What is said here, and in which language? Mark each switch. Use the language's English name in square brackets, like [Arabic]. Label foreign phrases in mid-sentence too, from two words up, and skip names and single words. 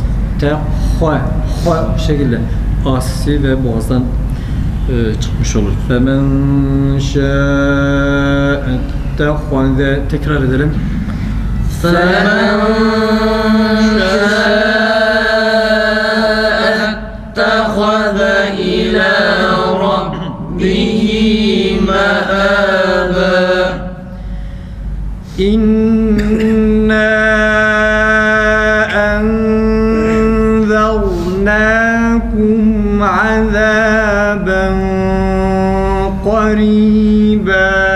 [Turkish] Te ha bu şekilde asisi ve boğazdan çıkmış olur. [Arabic] فمن شاء اتخذ [Turkish] tekrar edelim. [Arabic] فمن شاء اتخذ إلى ربه مآبا إنا أنذرناكم عذابا قريبا قريبا